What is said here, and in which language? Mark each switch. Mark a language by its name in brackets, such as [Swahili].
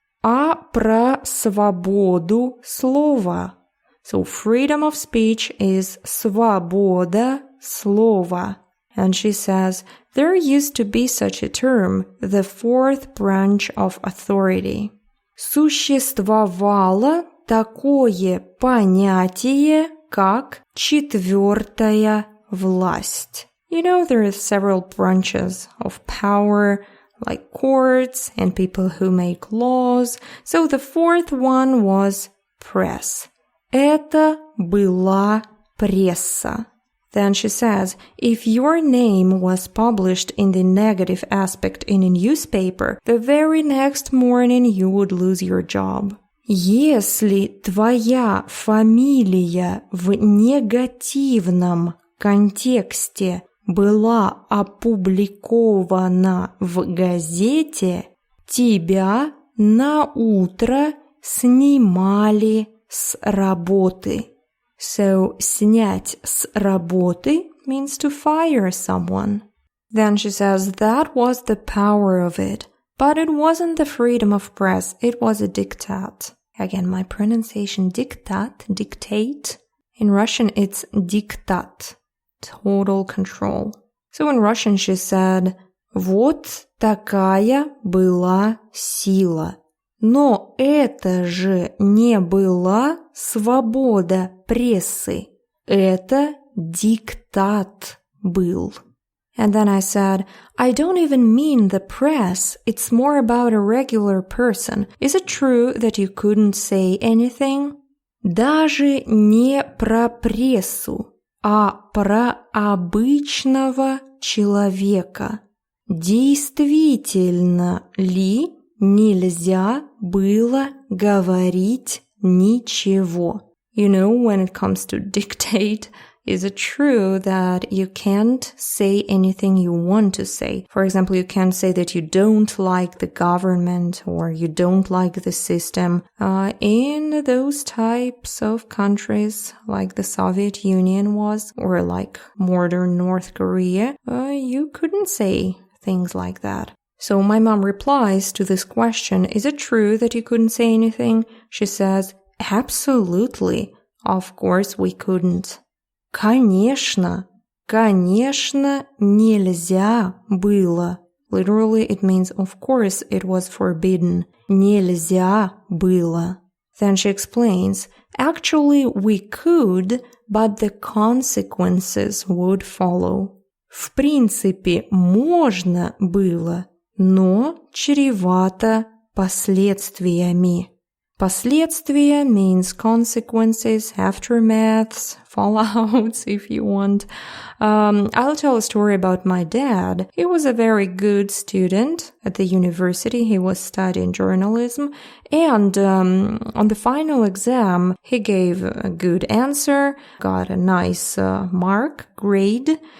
[Russian] А про свободу слова. [English] So freedom of speech is [Russian] свобода слова. [English] And she says, there used to be such a term, the fourth branch of authority. [Russian] Существовало такое понятие, как четвертая власть. [English] You know, there are several branches of power, like courts and people who make laws. So the fourth one was press. [Russian] Это была пресса. [English] Then she says, if your name was published in the negative aspect in a newspaper, the very next morning you would lose your job. [Russian] Если твоя фамилия в негативном контексте была опубликована в газете, тебя на утро снимали с работы. [English] So, [Russian] снять с работы [English] means to fire someone. Then she says that was the power of it, but it wasn't the freedom of press, it was a diktat. Again, my pronunciation dictate. In Russian, it's diktat. Total control. So in Russian she said, [Russian] вот такая была сила. Но это же не была свобода прессы. Это диктат был. [English] And then I said, I don't even mean the press. It's more about a regular person. Is it true that you couldn't say anything? [Russian] Даже не про прессу, а про обычного человека. Действительно ли нельзя было говорить ничего? [English] You know, when it comes to dictate, is it true that you can't say anything you want to say? For example, you can't say that you don't like the government or you don't like the system. In those types of countries, like the Soviet Union was, or like modern North Korea, you couldn't say things like that. So my mom replies to this question, is it true that you couldn't say anything? She says, absolutely. Of course we couldn't. [Russian] Конечно, нельзя было. [English] Literally, it means, of course, it was forbidden. [Russian] Нельзя было. [English] Then she explains, actually we could, but the consequences would follow. [Russian] В принципе, можно было, но чревато последствиями. Последствия [English] means consequences, aftermaths, fallouts, if you want. I'll tell a story about my dad. He was a very good student at the university. He was studying journalism. And on the final exam, he gave a good answer, got a nice grade.